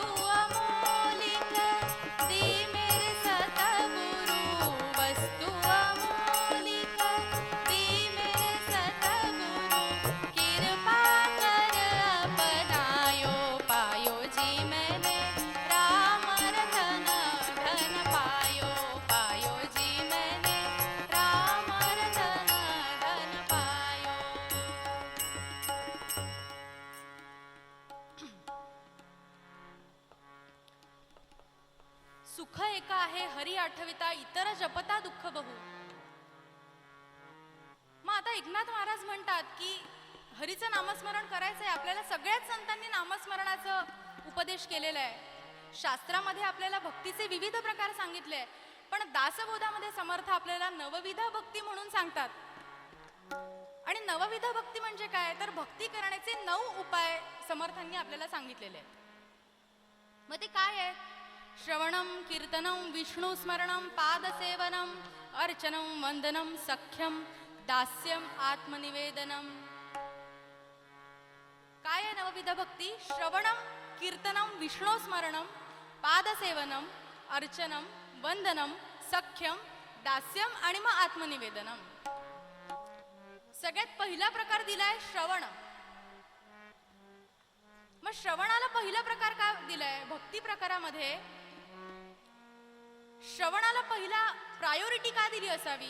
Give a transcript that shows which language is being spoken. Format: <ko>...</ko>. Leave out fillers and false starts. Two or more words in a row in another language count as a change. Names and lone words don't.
<hi>अमोलिक दी मेरे सतगुरु, वस्तु अमोलिक दी मेरे सतगुरु, कृपा कर अपनायो पायो जी मैंने, राम रतन धन पायो पायो जी मैंने, राम रतन धन पायो.</hi> <mr>सुख एका आहे हरी आठविता, इतर जपता दुःख बहु. मग आता एकनाथ महाराज म्हणतात की हरीचं नामस्मरण करायचंय आपल्याला. सगळ्याच संतांनी नामस्मरणाचं उपदेश केलेला आहे. शास्त्रामध्ये आपल्याला भक्तीचे विविध प्रकार सांगितले, पण दासबोधामध्ये समर्थ आपल्याला नवविध भक्ती म्हणून सांगतात. आणि नवविध भक्ती म्हणजे काय, तर भक्ती करण्याचे 9 उपाय समर्थांनी आपल्याला सांगितलेले आहेत. मग ते काय आहेत?</mr> <sa>श्रवणम, कीर्तनम, विष्णू स्मरणम, पादसेवनम, अर्चनम, वंदनम, सख्यम, दास्यम, आत्मनिवेदनम.</sa> <mr>काय आहे नवविध भक्ती?</mr> <sa>श्रवणम, कीर्तनम, विष्णू स्मरणम, पादसेवनम, अर्चनम, वंदनम, सख्यम, दास्यम</sa> <mr>आणि मग</mr> <sa>आत्मनिवेदनम.</sa> <mr>सगळ्यात पहिला प्रकार दिलाय श्रवण. मग श्रवणाला पहिला प्रकार का दिलाय? भक्ती प्रकारामध्ये श्रवणाला पहिला प्रायोरिटी का दिली असावी?</mr>